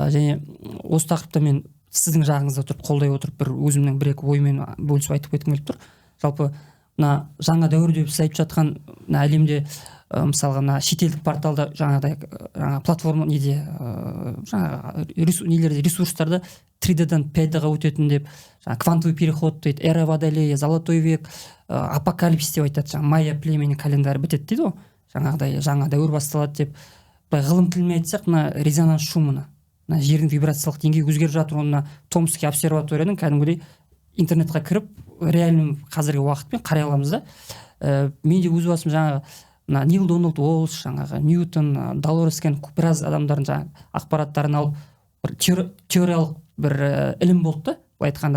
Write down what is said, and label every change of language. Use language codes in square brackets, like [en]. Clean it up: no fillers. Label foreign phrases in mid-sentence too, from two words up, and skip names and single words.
[kk] Және осы тақырыпта мен сіздің жағыңызда тұрып қолдай отырып бір өзімнің бір-екі оймен бөлісіп айтып кеткім келіп тұр. Жалпы мына жаңа дәуір деп сіз айтып жатқан мына әлемде мысалға мына шетелдік порталда жаңағыдай платформа неде нелерде ресурстарда 3D-дан 5D-ға өтетін деп, [ru] квантовый переход [kk] дейді, [ru] эра водолея, золотой век, апокалипсис [kk] деп айтады, жаңа [ru] майя племени календарь [kk] бітеді дейді ғой, жаңағыдай жаңа дәуір басталады деп. Ғылым тілімен айтсақ, мына резонанс шумына, мына жердің вибрациялық деңгейі өзгеріп жатыр. Оны Томский обсерваторияның кәдімгідей интернетқа кіріп реальный қазіргі уақытпен қарай аламыз да. Мен де өз басым жаңағы Нил Дональд Уолш, жаңағы Ньютон, Долорес Кенн біраз адамдардың жаңағы ақпараттарын алып бір теориялық бір ілім болды да, былай айтқанда.